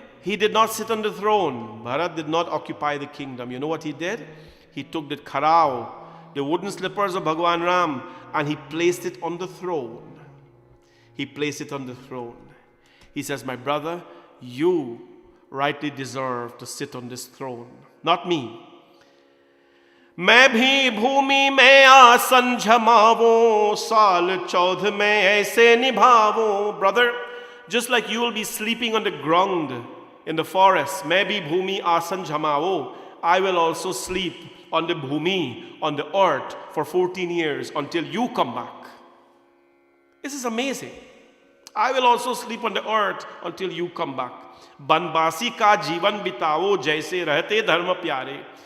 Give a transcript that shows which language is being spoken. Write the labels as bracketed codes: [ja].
[en] He did not sit on the throne. Bharat did not occupy the kingdom. You know what he did? He took the khara, the wooden slippers of Bhagwan Ram, and he placed it on the throne. He placed it on the throne. He says, my brother, you rightly deserve to sit on this throne, not me. [hi] मैं भी भूमि में आसन जमावो, साल 14 में ऐसे निभावो. [en] Brother, just like you will be sleeping on the ground in the forest, [hi] मैं भी भूमि आसन जमावो, [en] I will also sleep on the bhumi, on the earth, for 14 years until you come back. This is amazing. I will also sleep on the earth until you come back. [hi] बनवासी का जीवन बिताओ जैसे रहते धर्म प्यारे.